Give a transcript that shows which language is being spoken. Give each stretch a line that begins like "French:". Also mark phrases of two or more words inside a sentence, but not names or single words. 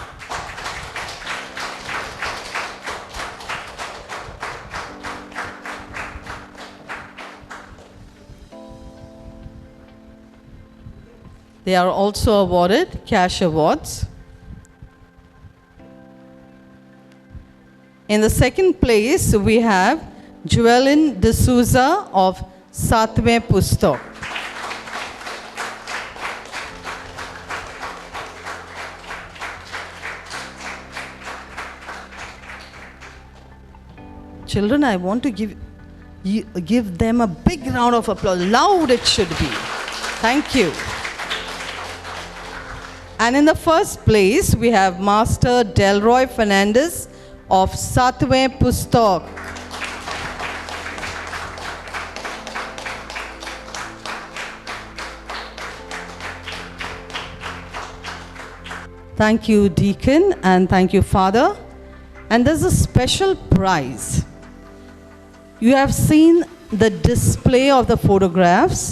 English: They are also awarded cash awards. In the 2nd place, we have Joelyn D'Souza of 7वें पुस्तक. Children, I want to give them a big round of applause. Loud it should be. Thank you. And in the 1st place, we have Master Delroy Fernandez of 7वें पुस्तक. Thank you, Deacon, and thank you, Father. And there's a special prize. You have seen the display of the photographs.